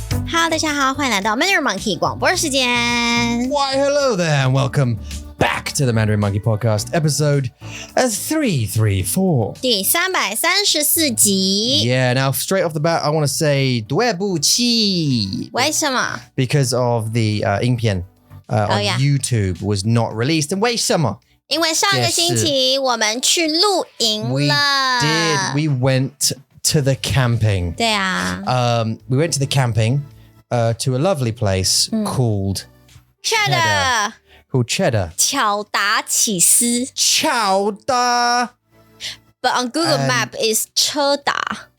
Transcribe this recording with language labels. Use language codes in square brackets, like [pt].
[zh] Hello， 大家好，欢迎来到 Mandarin Monkey 广播时间。 [en] Why, hello there, and welcome back to the Mandarin Monkey Podcast, episode 334. [zh] 第334集。 [en] Yeah, now straight off the bat, I want to say [zh] 对不起为什么？ [en] because of the 影片 on yeah. YouTube was not released. [zh] And 为什么？因为上个星期我们去露营了。 [en] We did. We went to the camping. [zh] 对啊。 [en] We went to the camping to a lovely place called Cheddar Called Cheddar. [zh] 巧达起司。巧达 [en] But on Google Map is 车达。